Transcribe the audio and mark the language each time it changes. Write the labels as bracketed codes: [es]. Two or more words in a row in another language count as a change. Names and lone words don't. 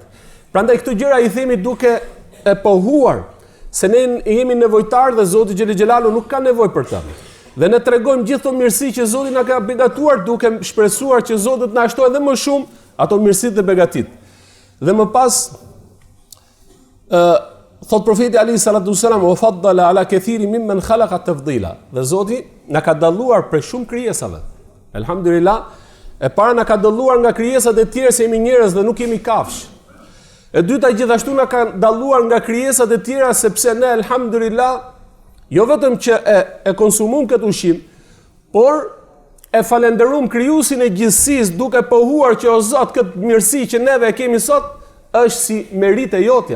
[sq] Prandaj këto gjëra i themi duke e pohuar se ne jemi nevojtar dhe Zoti [ar] جل جلاله [sq] nuk ka nevojë për të. Dhe ne tregojmë gjithë ato mirësi që Zoti na ka begatuar, duke shpresuar që Zoti të na shtojë edhe më shumë ato mirësitë dhe begatit. Dhe më pas thot profeti [ar] عليه الصلاة والسلام وفضل على كثير ممن خلق تفضيلا. [sq] Dhe Zoti na ka dalluar prej shumë krijesave. Elhamdulillah, e para na ka dalluar nga krijesat e tjera se jemi njerëz dhe nuk jemi kafsh. E dyta gjithashtu na ka dalluar nga krijesat e tjera sepse ne elhamdulillah jo vetëm që e konsumum këtë ushqim, por e falenderum krijuesin e gjithësisë duke pohuar që o Zot këtë mirësi që neve e kemi sot është si merite jotja.